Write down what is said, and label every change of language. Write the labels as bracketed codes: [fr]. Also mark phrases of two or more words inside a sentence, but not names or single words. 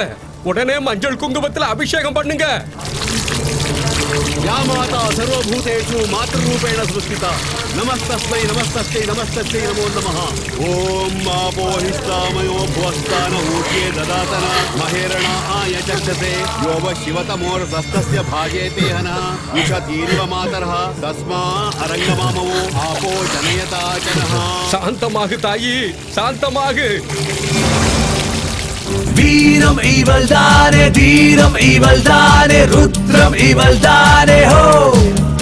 [ta] உடனே மஞ்சள் குங்குமத்தில் அபிஷேகம் பண்ணுங்க. [sa] या माता सर्वभूतेषु मातृरूपेण सृष्टिता नमस्तस्मै नमस्तस्यै नमस्तस्यै नमो नमः। ओम आपो हिस्तामयो भुवस्तान ऊर्जे ददातन महेरणा आयचक्षते यो व शिवतमोर्धस्तस्य भागे तेहनः उषतीरिव मातरः तस्मा अरङ्गमामो आपो जनयता जनः। [ta] சாந்தமாகு தாயி, சாந்தமாகு. வீரம் இவள்தானே, தீரம் இவள்தானே, ருத்ரம் இவள்தானே. ஹோ